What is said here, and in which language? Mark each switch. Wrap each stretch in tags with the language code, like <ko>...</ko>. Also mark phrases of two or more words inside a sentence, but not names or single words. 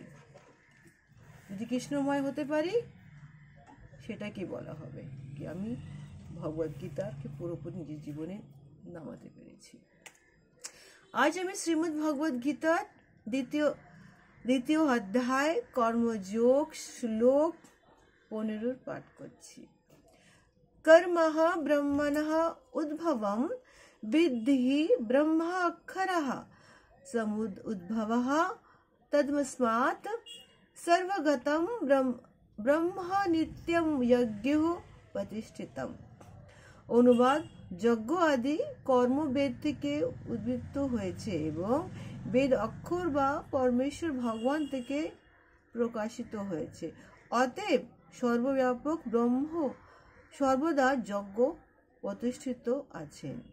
<bn>যদি কৃষ্ণময় হতে পারি সেটাকে বলা হবে কি আমি ভগবদ্গীতাকে পুরোপুরি নিজের জীবনে নামাতে পেরেছি। আজ আমি শ্রীমদ্ ভগবদ গীতার দ্বিতীয় অধ্যায় কর্মযোগ শ্লোক 15 পাঠ করছি।</bn> <sa>कर्मः ब्रह्मणः उद्भवं विद्धि ब्रह्माक्षरः समुद उद्भवः तद्मस्मात् सर्वगतं ब्रह्म नित्यं यज्ञो प्रतिष्ठितम्।</sa> <bn>অনুবাদ, যজ্ঞ আদি কর্ম বেদ থেকে উদ্বৃত্ত হয়েছে এবং বেদ অক্ষর বা পরমেশ্বর ভগবান থেকে প্রকাশিত হয়েছে। অতএব সর্বব্যাপক ব্রহ্ম সর্বদা যজ্ঞ প্রতিষ্ঠিত আছেন।</bn>